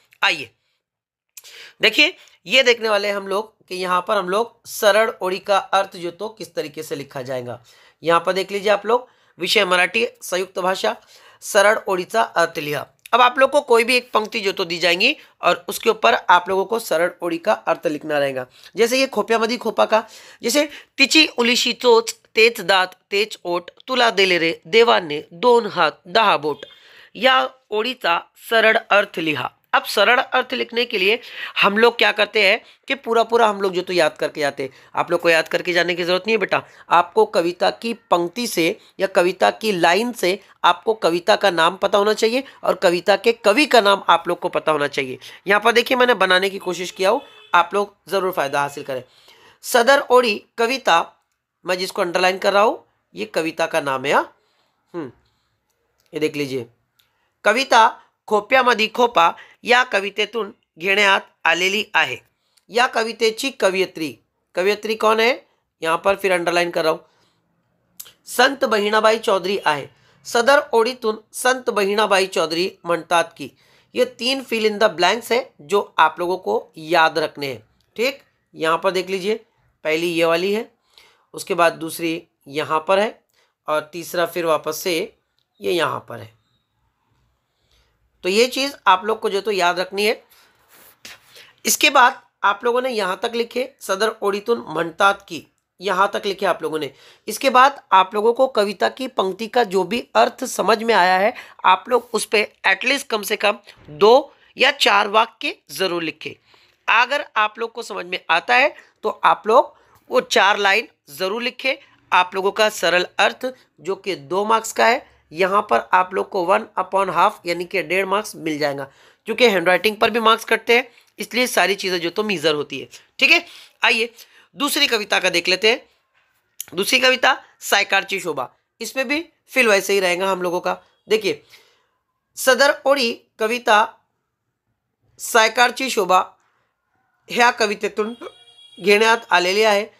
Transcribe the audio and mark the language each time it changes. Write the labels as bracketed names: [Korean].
[Hindi] आइए देखिए, ये देखने वाले हम लोग कि यहाँ पर हम लोग सरल ओड़ी का अर्थ जो तो किस तरीके से लिखा जाएगा। [Marathi] यहाँ पर देख लीजिए आप लोग, विषय मराठी, संयुक्त भाषा, सरल ओड़ीचा अर्थ लिहा। [Hindi] अब आप लोग को कोई भी एक पंक्ति जो तो दी जाएंगी और उसके ऊपर आप लोगों को सरल ओड़ी का अर्थ लिखना रहेगा। जैसे ये खोप्यामधी खोपा का, जैसे [Marathi] तिची उलिशी चोच तेच दात तेच ओठ तुला दिले रे देवाने 2 हात 10 बोट। या ओड़ीचा सरल अर्थ लिहा। [Hindi] अब सरल अर्थ लिखने के लिए हम लोग क्या करते हैं कि पूरा हम लोग जो तो याद करके जाते हैं। आप लोग को याद करके जाने की जरूरत नहीं है बेटा, आपको कविता की पंक्ति से या कविता की लाइन से आपको कविता का नाम पता होना चाहिए और कविता के कवि का नाम आप लोग को पता होना चाहिए। यहाँ पर देखिए, मैंने बनाने की कोशिश किया हूँ, आप लोग जरूर फायदा हासिल करें। सदर ओड़ी कविता, मैं जिसको अंडरलाइन कर रहा हूँ, ये कविता का नाम है। ये देख लीजिए, [Marathi] कविता खोप्यामधी खोपा या कवितेतून घेण्यात आलेली आहे। या कवितेची कवियत्री [Hindi] कौन है? यहाँ पर फिर अंडरलाइन कर रहा हूँ, संत बहिणाबाई चौधरी आहे। [Marathi] सदर ओळीतून संत बहिणाबाई चौधरी म्हणतात की। [Hindi] ये 3 फिल इन द ब्लैंक्स है जो आप लोगों को याद रखने हैं। ठीक, यहाँ पर देख लीजिए, पहली ये वाली है, उसके बाद दूसरी यहाँ पर है, और तीसरा फिर वापस से ये यहाँ पर है। तो ये चीज़ आप लोग को जो तो याद रखनी है। इसके बाद आप लोगों ने यहाँ तक लिखे [Marathi] सदर ओळीतून म्हणतात की, [Hindi] यहाँ तक लिखे आप लोगों ने। इसके बाद आप लोगों को कविता की पंक्ति का जो भी अर्थ समझ में आया है, आप लोग उस पर एटलीस्ट कम से कम 2 या 4 वाक्य जरूर लिखे। अगर आप लोग को समझ में आता है तो आप लोग वो 4 लाइन जरूर लिखें। आप लोगों का सरल अर्थ जो कि 2 मार्क्स का है, यहाँ पर आप लोग को 1/2 यानी कि 1.5 मार्क्स मिल जाएगा। क्योंकि हैंडराइटिंग पर भी मार्क्स कटते हैं, इसलिए सारी चीजें जो तो मीजर होती है। ठीक है, आइए दूसरी कविता का देख लेते हैं। दूसरी कविता सायकारची शोभा, इसमें भी फिल वैसे ही रहेगा हम लोगों का। [Marathi] देखिए, सदर ओळी कविता सायकारची शोभा ह्या कवितेतून घेण्यात आलेली आहे।